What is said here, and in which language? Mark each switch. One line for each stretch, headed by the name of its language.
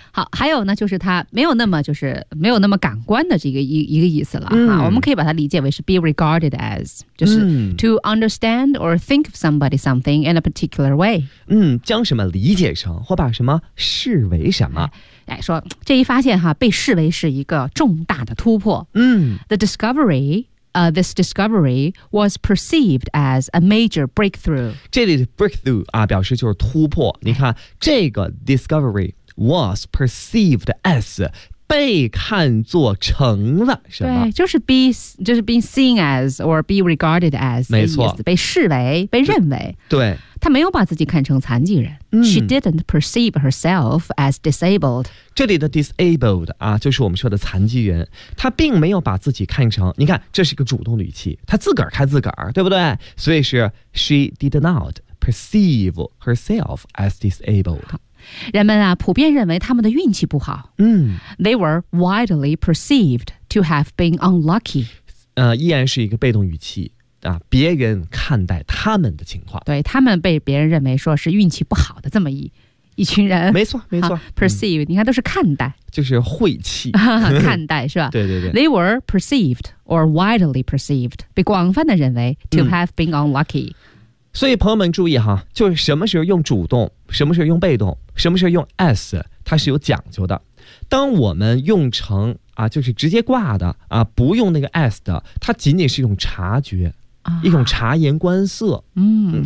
Chinese: 好，还有呢就是他没有那么就是没有那么感官的这个 一个意思了哈，嗯，我们可以把它理解为是
English: be regarded as，
Chinese: 就是，嗯，
English: to understand or think of somebody something in a particular way，
Chinese: 嗯，将什么理解成或把什么视为什么，哎，说这一发现哈被视为是一个重大的突破，嗯，
English: the discoveryThis discovery was perceived as a major breakthrough.
Chinese: 这里的 breakthrough 啊，表示就是突破。你看，这个
English: discovery was perceived as
Chinese: 被看作成了什么？对，就是
English: being seen as or be regarded as，
Chinese: 没错，被视为、被认为。对，她没有把自己看成残疾人。嗯、
English: She didn't perceive herself as disabled.
Chinese: 这里的 disabled 啊，就是我们说的残疾人。她并没有把自己看成，你看，这是一个主动的语气，她自个儿看自个儿，对不对？所以是
English: she did not perceive herself as disabled.
Chinese: 人们啊，普遍认为他们的运气不好。嗯
English: ，They were widely perceived to have been unlucky。
Chinese: 依然是一个被动语气啊，别人看待他们的情况，对他们被别人认为说是运气不好的这么一群人。没错，没错。 Perceive，嗯，你看都是看待，就是晦气，看待是吧？对对对。
English: They were perceived or widely perceived，
Chinese: 被广泛的认为
English: to have been unlucky。
Chinese: 所以朋友们注意哈，就是什么时候用主动，什么时候用被动，什么时候用 as， 它是有讲究的。当我们用成啊，就是直接挂的啊，不用那个 as 的，它仅仅是一种察觉，一种察言观色，嗯，